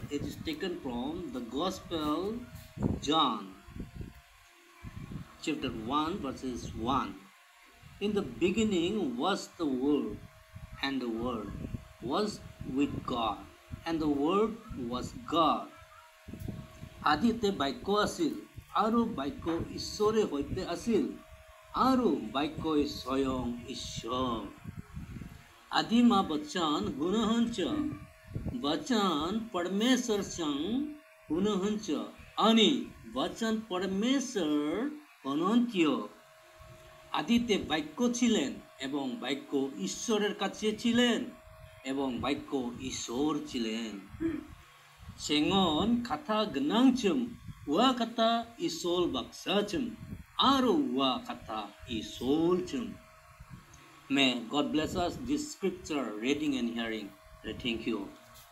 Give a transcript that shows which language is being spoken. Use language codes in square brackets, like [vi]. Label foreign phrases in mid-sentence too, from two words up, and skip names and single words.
[en] It is taken from the Gospel John, chapter 1, verses 1. In the beginning was the Word, and the Word was with God, and the Word was God. [as] আদিতে বাক্য আছিল আৰু বাক্য ঈশ্বৰে সৈতে আছিল আৰু বাক্যই স্বয়ং [bn] ঈশ্বৰ [ne] आदिमा वचन हुनुहुन्छ वचन परमेश्वर संग हुनुहुन्छ अनि वचन परमेश्वर हुनुहुन्थ्यो [bn] आदिते बाक्য ছিলেন এবং বাক্য ঈশ্বরের কাছে ছিলেন এবং বাক্য ঈশ্বর ছিলেন [grt] Sengon kata genangcem wa kata isol baksacem aru wa kata isolcem. [en] May God bless us this scripture reading and hearing. Thank you.